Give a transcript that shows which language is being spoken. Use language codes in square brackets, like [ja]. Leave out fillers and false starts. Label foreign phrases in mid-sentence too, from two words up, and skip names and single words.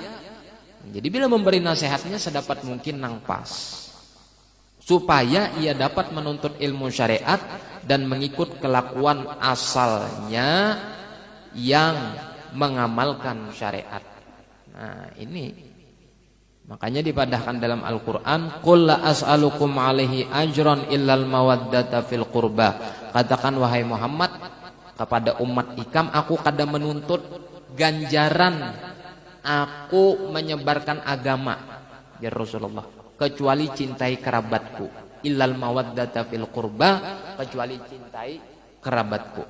[bjn] Jadi bila memberi nasihatnya sedapat mungkin nang pas, supaya ia dapat menuntut ilmu syariat dan mengikut kelakuan asalnya yang mengamalkan syariat. Nah ini makanya dipadahkan dalam Al-Quran, [ar] qul la as'alukum alaihi ajran illal mawaddata fil qurba. [bjn] Katakan wahai Muhammad kepada umat ikam, aku kada menuntut ganjaran aku menyebarkan agama [ar] ya Rasulullah, [bjn] kecuali cintai kerabatku. [ar] Illal mawaddata fil qurba, [id] kecuali cintai kerabatku.